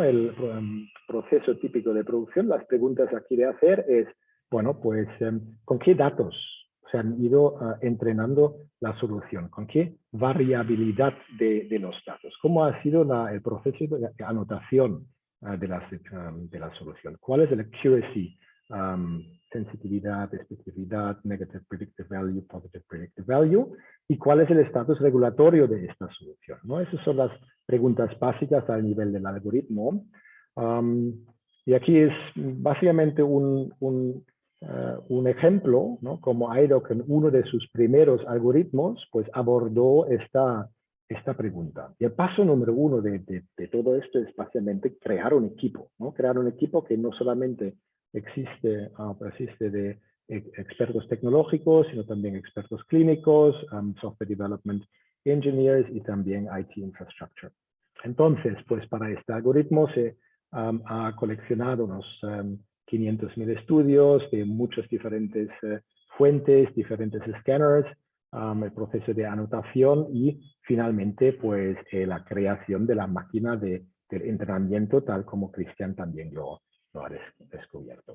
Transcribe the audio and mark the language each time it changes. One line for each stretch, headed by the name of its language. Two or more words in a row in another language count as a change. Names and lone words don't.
Spanish: El proceso típico de producción. Las preguntas aquí de hacer es, bueno, pues, ¿con qué datos se han ido entrenando la solución. ¿Con qué variabilidad de los datos? ¿Cómo ha sido el proceso de anotación de la solución? ¿Cuál es el accuracy? Sensitividad, especificidad,
English: negative predictive value, positive predictive value,
Spanish: y cuál es el estatus regulatorio de esta solución, ¿no? Esas son las preguntas básicas al nivel del algoritmo. Y aquí es básicamente un ejemplo, ¿no? Como IDOC en uno de sus primeros algoritmos, pues abordó esta pregunta. Y el paso número uno de todo esto es básicamente crear un equipo, ¿no? Crear un equipo que no solamente persiste de expertos tecnológicos, sino también expertos clínicos,
English: software development engineers
Spanish: y también
English: IT infrastructure.
Spanish: Entonces, pues para este algoritmo se ha coleccionado unos 500.000 estudios de muchas diferentes fuentes, diferentes scanners, el proceso de anotación y finalmente pues la creación de la máquina del entrenamiento, tal como Cristian también lo ha descubierto.